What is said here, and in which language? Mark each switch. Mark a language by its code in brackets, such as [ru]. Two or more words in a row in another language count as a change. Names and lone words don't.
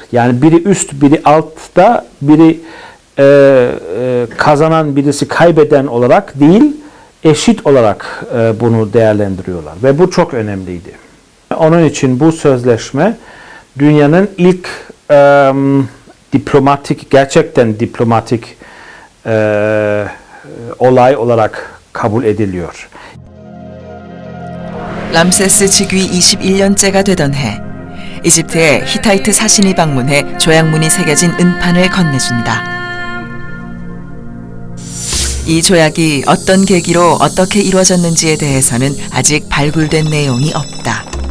[tr] Yani biri üst, biri altta, biri kazanan, birisi kaybeden olarak değil, eşit olarak bunu değerlendiriyorlar. Ve bu çok önemliydi. Onun için bu sözleşme dünyanın ilk diplomatik, gerçekten diplomatik olay olarak kabul ediliyor. [ko] 람세스 즉위 21년째가 되던 해, 이집트에 히타이트 사신이 방문해 조약문이 새겨진 은판을 건네준다. 이 조약이 어떤 계기로 어떻게 이루어졌는지에 대해서는 아직 발굴된 내용이 없다.